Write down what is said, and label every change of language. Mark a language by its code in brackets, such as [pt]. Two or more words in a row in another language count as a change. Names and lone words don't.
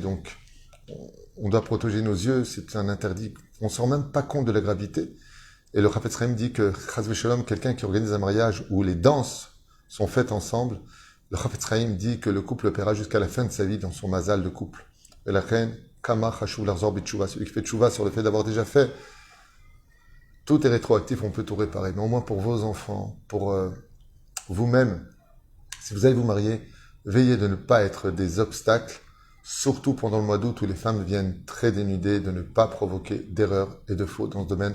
[fr] Donc, on doit protéger nos yeux, c'est un interdit. On ne se rend même pas compte de la gravité. Et le Chafetz Chaim dit que, [he] חס ושלום, [fr] quelqu'un qui organise un mariage où les danses sont faites ensemble, le Chafetz Chaim dit que le couple paiera jusqu'à la fin de sa vie dans son mazal de couple. Et la reine, [he] כמה חשוב לחזור בתשובה, [fr] celui qui fait tchouva sur le fait d'avoir déjà fait. Tout est rétroactif, on peut tout réparer. Mais au moins pour vos enfants, pour vous-même, si vous allez vous marier, veillez de ne pas être des obstacles, surtout pendant le mois d'août où les femmes viennent très dénudées, de ne pas provoquer d'erreurs et de fautes dans ce domaine.